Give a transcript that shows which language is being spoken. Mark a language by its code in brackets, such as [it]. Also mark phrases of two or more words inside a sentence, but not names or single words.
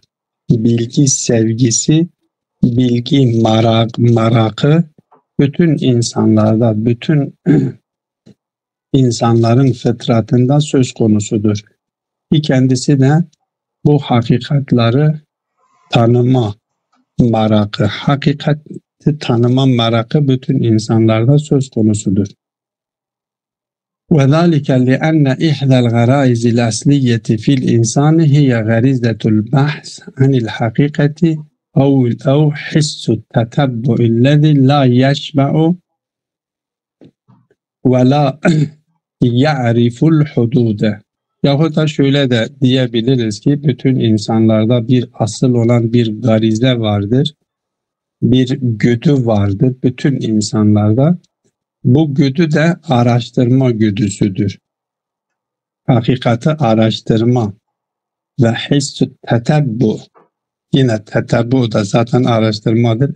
[tr] Bilgi sevgisi, bilgi marakı bütün insanlarda, bütün insanların fıtratında söz konusudur. Ki kendisi de bu hakikatları tanıma marakı, hakikati tanıma marakı bütün insanlarda söz konusudur. [ar] وذلك لأن إحدى الغرائز الأصلية في الإنسان هي غريزة البحث عن الحقيقة أو حس التتبع الذي لا يشبع ولا يعرف الحدود. [tr] Yahut da şöyle de diyebiliriz ki bütün insanlarda bir asıl olan bir garize vardır, bir güdü vardır bütün insanlarda. Bu güdü de araştırma güdüsüdür. Hakikati araştırma ve hissü tetebbu, yine tetebbu da zaten araştırmadır.